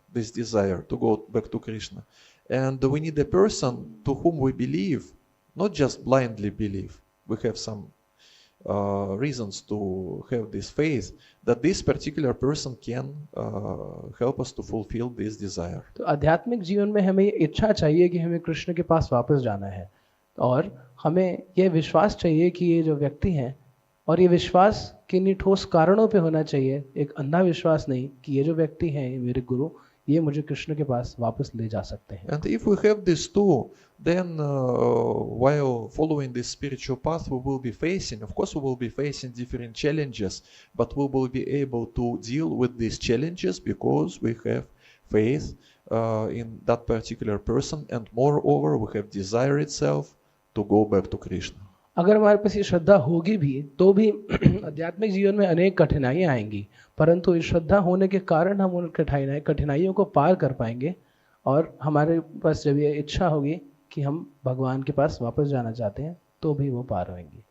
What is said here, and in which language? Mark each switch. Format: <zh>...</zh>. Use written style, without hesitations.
<en>This desire to go back to Krishna, and we need a person to whom we believe. Not just blindly believe. We have some reasons to have this faith that this particular person can help us to fulfill this desire.</en> <hi>तो आध्यात्मिक जीवन में हमें इच्छा चाहिए कि हमें कृष्ण के पास वापस जाना है, और हमें यह विश्वास चाहिए कि ये जो व्यक्ति हैं, और ये विश्वास किन्हीं ठोस कारणों पे होना चाहिए. एक अंधा विश्वास नहीं कि ये जो व्यक्ति हैं, ये मेरे गुरु, ये मुझे कृष्ण के पास वापस ले जा सकते हैं.</hi> <en>And if we have these two, then while following this spiritual path, we will be facing, of course we will be facing different challenges, but we will be able to deal with these challenges because we have faith in that particular person, and moreover we have desire itself to go back to Krishna.</en> <hi>अगर हमारे पास ये श्रद्धा होगी भी तो भी आध्यात्मिक जीवन में अनेक कठिनाइयाँ आएंगी, परंतु इस श्रद्धा होने के कारण हम उन कठिनाइयों को पार कर पाएंगे और हमारे पास जब ये इच्छा होगी कि हम भगवान के पास वापस जाना चाहते हैं तो भी वो पार होंगी.</hi>